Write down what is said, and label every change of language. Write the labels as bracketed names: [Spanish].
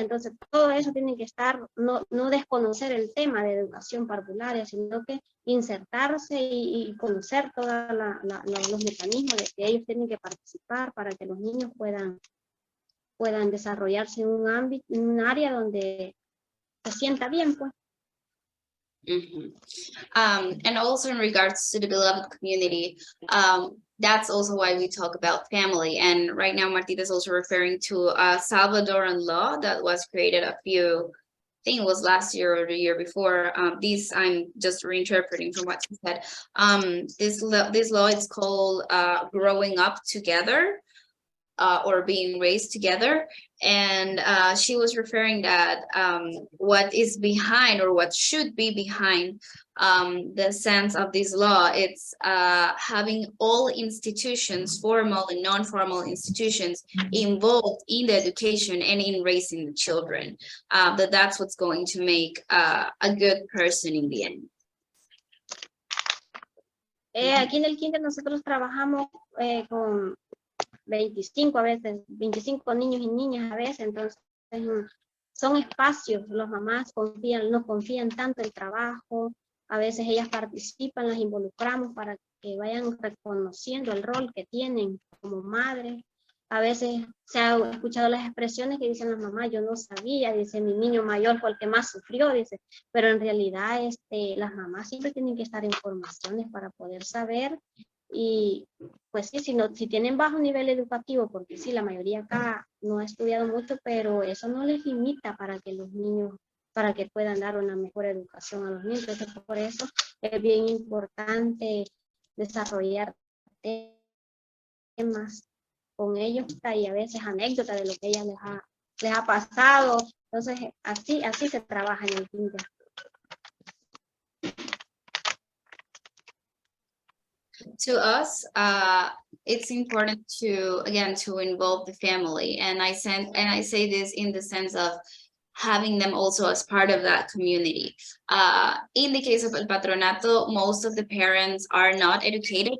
[Spanish] Entonces, todo eso tiene que estar, no desconocer el tema de educación parvularia, sino que insertarse y conocer todos los mecanismos de que ellos tienen que participar para que los niños puedan desarrollarse en un ámbito, en un área donde se sienta bien, pues. [English] And also in regards to the beloved community, that's also why we talk about family. And right now, Martita is also referring to a Salvadoran law that was created I think it was last year or the year before. These I'm just reinterpreting from what she said. This law is called Growing Up Together. Or being raised together, and she was referring that what is behind or what should be behind the sense of this law, it's having all institutions, formal and non-formal institutions, involved in the education and in raising the children. That's what's going to make a good person in the end. [Spanish] Aquí en el kinder nosotros trabajamos con 25 a veces, 25 niños y niñas a veces, entonces son espacios, las mamás no confían tanto en el trabajo, a veces ellas participan, las involucramos para que vayan reconociendo el rol que tienen como madres. A veces se han escuchado las expresiones que dicen las mamás, yo no sabía, dice, mi niño mayor fue el que más sufrió, dice, pero en realidad las mamás siempre tienen que estar en formaciones para poder saber. Y pues sí, si tienen bajo nivel educativo, porque sí, la mayoría acá no ha estudiado mucho, pero eso no les limita para que los niños, para que puedan dar una mejor educación a los niños. Entonces, por eso es bien importante desarrollar temas con ellos y a veces anécdotas de lo que ella les ha pasado. Entonces, así se trabaja en el kinder. [English] To us, it's important to involve the family, and I say this in the sense of having them also as part of that community. In the case of El Patronato, most of the parents are not educated.